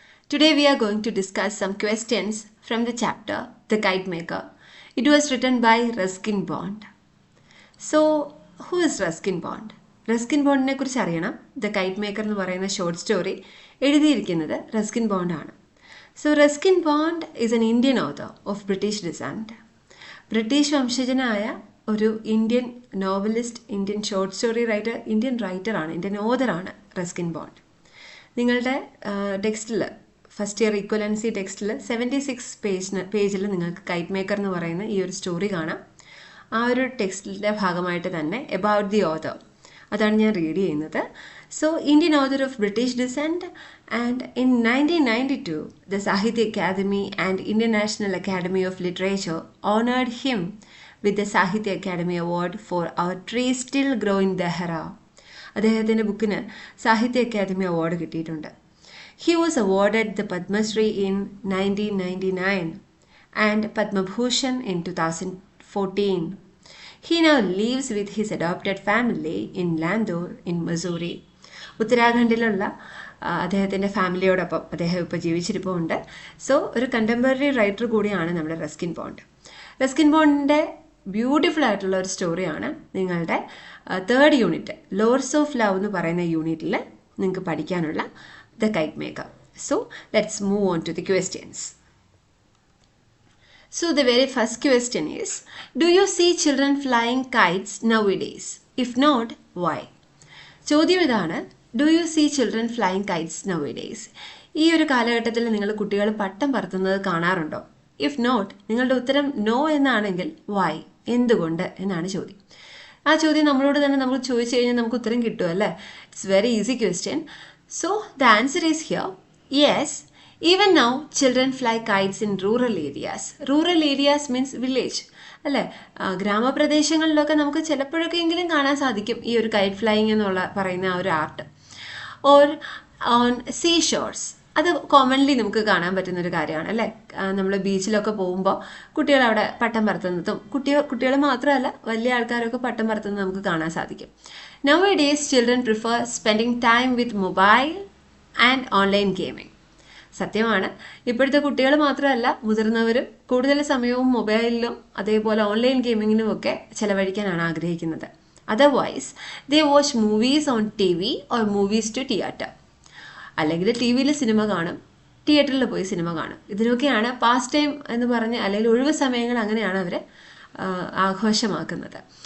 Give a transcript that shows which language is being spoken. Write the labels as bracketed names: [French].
[English] Today we are going to discuss some questions from the chapter The Kitemaker. It was written by Ruskin Bond. So, who is Ruskin Bond? [Malayalam] Ruskin Bondനെ കുറിച്ച് അറിയണം. The Kitemaker എന്ന് പറയുന്ന short story എഴുതിയിരിക്കുന്നത് Ruskin bond ആണ്. [English] So, Ruskin Bond is an Indian author of British descent. [Malayalam] British വംശജനായ ഒരു Indian novelist, Indian short story writer, Indian റൈറ്ററാണ്, Indian ഓതറാണ് Ruskin bond. നിങ്ങളുടെ ടെക്സ്റ്റിൽ ഫസ്റ്റ് ഇയർ ഈക്വലൻസി ടെക്സ്റ്റിൽ 76 പേജിൽ നിങ്ങൾക്ക് കൈറ്റ് മേക്കർ എന്ന് പറയുന്ന ഈ ഒരു സ്റ്റോറി കാണാം. ആ ഒരു ടെക്സ്റ്റിൻ്റെ ഭാഗമായിട്ട് തന്നെ എബൌട്ട് ദി ഓതർ അതാണ് ഞാൻ റീഡ് ചെയ്യുന്നത്. [English] So Indian author of British descent and in 1992 the Sahitya Akademi and Indian National Academy of Literature honoured him with the Sahitya Akademi award for our tree still grow in Dehra. [Malayalam] അദ്ദേഹത്തിൻ്റെ ബുക്കിന് സാഹിത്യ academy award കിട്ടിയിട്ടുണ്ട്. [English] He was awarded the Padmashri in 1999 and Padmabhushan in 2014. He now lives with his adopted family in Landor in Missouri. [Malayalam] ഉത്തരാഖണ്ഡിലുള്ള അദ്ദേഹത്തിൻ്റെ ഫാമിലിയോടൊപ്പം അദ്ദേഹം ഇപ്പോൾ ജീവിച്ചിരിപ്പുണ്ട്. So ഒരു കണ്ടംപററി റൈറ്റർ കൂടിയാണ് നമ്മുടെ റസ്കിൻ ബോണ്ട്. റസ്കിൻ ബോണ്ടിൻ്റെ ബ്യൂട്ടിഫുൾ ആയിട്ടുള്ള ഒരു സ്റ്റോറിയാണ് നിങ്ങളുടെ third unit lores of love എന്ന് പറയുന്ന യൂണിറ്റിൽ നിങ്ങൾക്ക് പഠിക്കാനുള്ള the KITE maker. [English] So let's move on to the questions. So the very first question is, do you see children flying kites nowadays? If not, why? [Malayalam] ചോദ്യം ഇതാണ്, [English] do you see children flying kites nowadays? [Malayalam] ഈ ഒരു കാലഘട്ടത്തിൽ നിങ്ങൾ കുട്ടികൾ പട്ടം പറത്തുന്നത് കാണാറുണ്ടോ? [English] if not, [Malayalam] നിങ്ങളുടെ ഉത്തരം നോ എന്നാണെങ്കിൽ why? എന്തുകൊണ്ട് എന്നാണ് ചോദ്യം. ആ ചോദ്യം നമ്മളോട് തന്നെ നമ്മൾ ചോദിച്ചു കഴിഞ്ഞാൽ നമുക്ക് ഉത്തരം കിട്ടും അല്ലേ? [English] It's very easy question. So the answer is here, yes. Even now, children fly kites in rural areas. Rural areas means village. [Malayalam] അല്ലേ? ഗ്രാമപ്രദേശങ്ങളിലൊക്കെ നമുക്ക് ചിലപ്പോഴൊക്കെയെങ്കിലും കാണാൻ സാധിക്കും ഈ ഒരു കൈറ്റ് ഫ്ലൈയിങ് എന്നുള്ള പറയുന്ന ആ ഒരു art. [English] or on sea shores, [Malayalam] അത് കോമൺലി നമുക്ക് കാണാൻ പറ്റുന്ന ഒരു കാര്യമാണ് അല്ലേ? നമ്മൾ ബീച്ചിലൊക്കെ പോകുമ്പോൾ കുട്ടികൾ അവിടെ പട്ടം പറത്തുന്നതും കുട്ടികൾ മാത്രമല്ല വലിയ ആൾക്കാരൊക്കെ പട്ടം പറത്തുന്നത് നമുക്ക് കാണാൻ സാധിക്കും. [English] Nowadays, children prefer spending time with mobile and online gaming. [Malayalam] സത്യമാണ്, ഇപ്പോഴത്തെ കുട്ടികൾ മാത്രമല്ല മുതിർന്നവരും കൂടുതൽ സമയവും മൊബൈലിലും അതേപോലെ ഓൺലൈൻ ഗെയിമിങ്ങിലും ഒക്കെ ചെലവഴിക്കാനാണ് ആഗ്രഹിക്കുന്നത്. [English] Otherwise they watch movies on TV or movies to theatre. [Malayalam] അല്ലെങ്കിൽ ടി വിയിൽ സിനിമ കാണും, തിയേറ്ററിൽ പോയി സിനിമ കാണും. ഇതിനൊക്കെയാണ് പാസ് ടൈം എന്ന് പറഞ്ഞ്, അല്ലെങ്കിൽ ഒഴിവ് സമയങ്ങൾ അങ്ങനെയാണ് അവർ ആഘോഷമാക്കുന്നത്.